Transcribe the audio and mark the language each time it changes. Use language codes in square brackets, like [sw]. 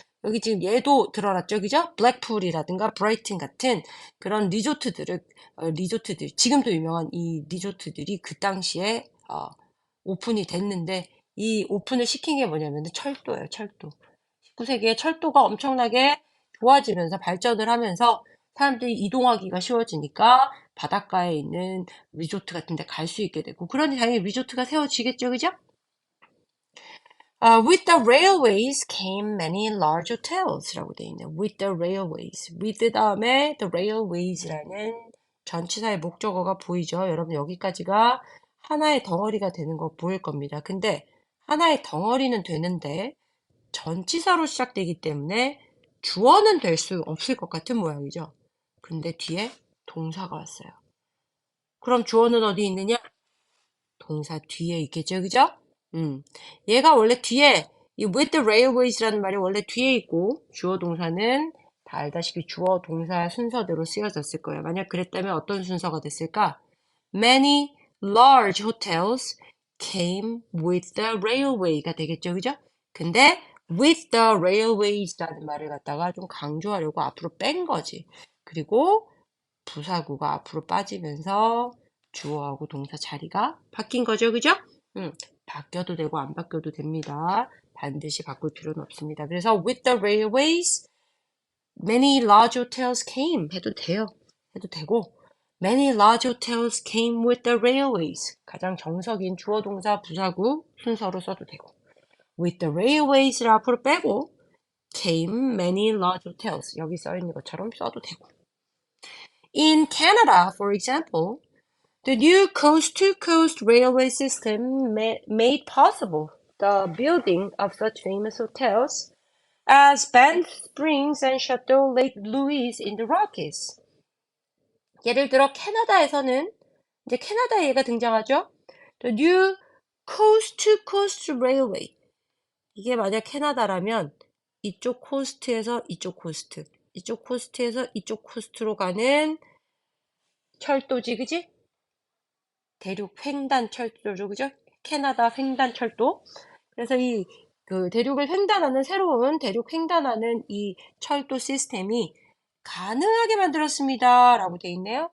[ko] 여기 지금 얘도 드러났죠, 그죠? 블랙풀이라든가 브라이튼 같은 그런 리조트들, 지금도 유명한 이 리조트들이 그 당시에 오픈이 됐는데 이 오픈을 시킨 게 뭐냐면 철도예요, 철도. 19세기에 철도가 엄청나게 좋아지면서 발전을 하면서 사람들이 이동하기가 쉬워지니까 바닷가에 있는 리조트 같은 데 갈 수 있게 되고 그러니 당연히 리조트가 세워지겠죠, 그죠? [en] With the railways came many large hotels [ko] 라고 돼 있네요. [en] With the railways. [ko] with 다음에 the railways라는 전치사의 목적어가 보이죠? 여러분 여기까지가 하나의 덩어리가 되는 거 보일 겁니다. 근데 하나의 덩어리는 되는데 전치사로 시작되기 때문에 주어는 될 수 없을 것 같은 모양이죠. 근데 뒤에 동사가 왔어요. 그럼 주어는 어디 있느냐? 동사 뒤에 있겠죠, 그죠? 얘가 원래 뒤에, 이 [en] with the railways [ko] 라는 말이 원래 뒤에 있고, 주어 동사는 다 알다시피 주어 동사 순서대로 쓰여졌을 거예요. 만약 그랬다면 어떤 순서가 됐을까? [en] Many large hotels came with the railway [ko] 가 되겠죠, 그죠? 근데 [en] with the railways [ko] 라는 말을 갖다가 좀 강조하려고 앞으로 뺀 거지. 그리고 부사구가 앞으로 빠지면서 주어하고 동사 자리가 바뀐 거죠, 그죠? 바뀌어도 되고 안 바뀌어도 됩니다. 반드시 바꿀 필요는 없습니다. 그래서 [en] with the railways, many large hotels came [ko] 해도 돼요. 해도 되고 [en] many large hotels came with the railways [ko] 가장 정석인 주어 동사 부사구 순서로 써도 되고 [en] with the railways [ko] 를 앞으로 빼고 [en] came many large hotels [ko] 여기 써 있는 것처럼 써도 되고 [en] In Canada, for example, the new coast-to-coast railway system made possible the building of such famous hotels as Banff Springs and Chateau Lake Louise in the Rockies. [ko] 예를 들어 캐나다에서는 이제 캐나다 얘가 등장하죠. [en] The new coast-to-coast railway. [ko] 이게 만약 캐나다라면 이쪽 코스트에서 이쪽 코스트, 이쪽 코스트에서 이쪽 코스트로 가는 철도지, 그지? 대륙 횡단 철도죠, 그죠? 캐나다 횡단 철도. 그래서 대륙을 횡단하는 새로운 대륙 횡단하는 이 철도 시스템이 가능하게 만들었습니다. 라고 돼 있네요.